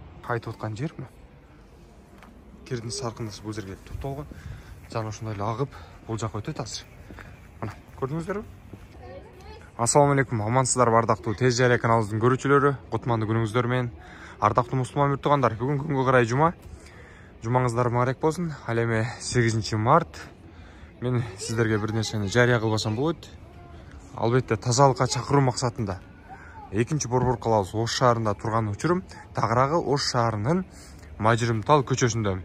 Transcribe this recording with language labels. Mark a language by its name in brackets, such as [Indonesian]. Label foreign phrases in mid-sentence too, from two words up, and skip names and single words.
[Kazakh] айтып отқан жер мына. Кирдің сарқындысы бұл жерге тоқталған. Жаны ушундай ағып, бұл жаққа өтеді азыр. Мына, көрдіңіздер бе? [Kyrgyz] Ассалаумағалейкум, амансыздар ардақтуу Тез Жария каналыбыздын көрүүчүлөрү. Кутмандуу күнүңүздөр менен. Ардактуу мусулман мүртугандар, бүгүн күнгө карай жума. Жумаңыздар мубарак болсун. Ал эми 8 март. Мен сиздерге бир нерсени жарыя кылбасам болот. Албетте тазалыкка чакыруу максатында 2-Борбор калабыз Ош шаарында турган учурум тагыраагы Ош шаарынын Мажырымтал көчөсүндө.